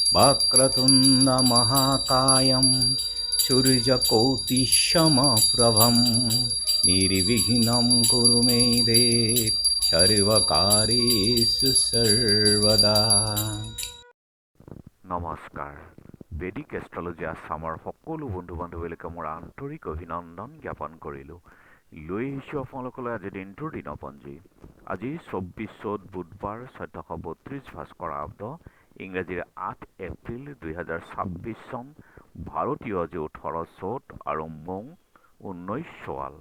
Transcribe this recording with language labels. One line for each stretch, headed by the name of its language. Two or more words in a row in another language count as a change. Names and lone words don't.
Sanskrit: वक्रतुण्ड महाकायं सूर्यकोटिसमप्रभं निर्विघ्नं कुरु मे देव सर्वकार्येषु सर्वदा।
Assamese: নমস্কাৰ। বেদিক এষ্ট্ৰলজি আছামৰ সকলো বন্ধু বান্ধৱীলৈকে মোৰ আন্তৰিক অভিনন্দন জ্ঞাপন কৰিলোঁ। লৈ আহিছোঁ আপোনালোকলৈ আজি দিনটোৰ দিনপঞ্জী। আজি 24 চ'ত বুধবাৰ 1432 ভাস্কৰাব্দ ইংৰাজীৰ 8 এপ্ৰিল 2026 চন, ভাৰতীয় আজি 18 চ'ত আৰু মৌ 19 চোৱাল।